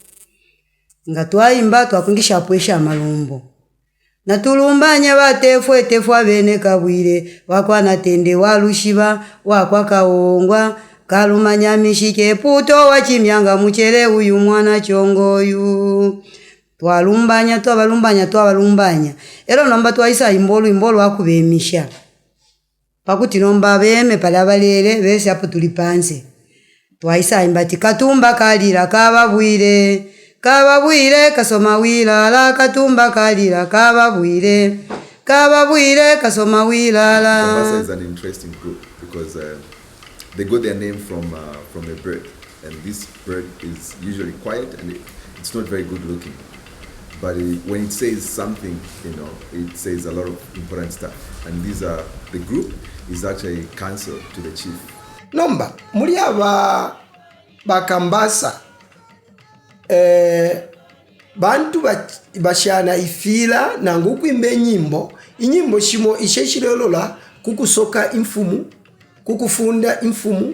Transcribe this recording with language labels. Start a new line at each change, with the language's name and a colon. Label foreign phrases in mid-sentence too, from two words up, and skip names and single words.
Bemba: nga twayimba twakungisha pwesha malumbo na tulumbanya batefu abene kabwire wakwana tende walushiba wakwa kaongwa kalumanya mishike puto wachimyanga muchere uyu mwana chongoyu twabalumbanya ero namba twaisa imbolo akubemisha pakuti nomba beme pala balere bese apo tulipanze twaisa imbati katumba kalira kababwire kasoma wilala katumba kalira kababwire kasoma wilala.
English: Kambasa is an interesting group because they got their name from a bird, and this bird is usually quiet and it's not very good looking, but when it says something, it says a lot of important stuff, and the group is actually counsel to the chief.
Bemba: Nomba muri aba Bakambasa bantu bashana ifila na ngukwimba inyimbo shimo isheshirelola kukusoka imfumu kukufunda imfumu